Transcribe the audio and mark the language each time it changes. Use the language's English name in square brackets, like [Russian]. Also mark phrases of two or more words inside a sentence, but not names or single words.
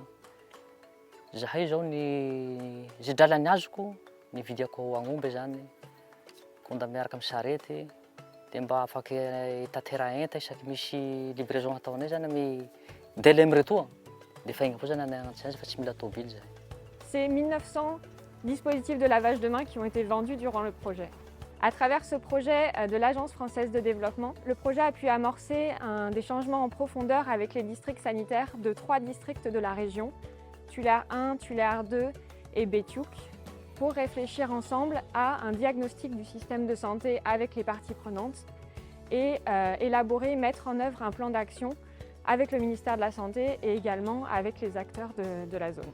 [Malagasy] Zahay zao ny zidralany azoko ny vidiako agn'omby zany konda miaraka amin'ny sarety de mba afaky tatera enta isaky misy livraison ataonay zany amin'ny délai miretoa de fa igny avao zany anagnatsazy fa tsy mila tôbily zay. [French] C'est 1900 dispositifs de lavage de mains qui ont été vendus durant le projet. À travers ce projet de l'Agence française de développement, le projet a pu amorcer des changements en profondeur avec les districts sanitaires de 3 districts de la région, Tuléar 1, Tuléar 2 et Bétiouk, pour réfléchir ensemble à un diagnostic du système de santé avec les parties prenantes et élaborer, mettre en œuvre un plan d'action avec le ministère de la Santé et également avec les acteurs de la zone.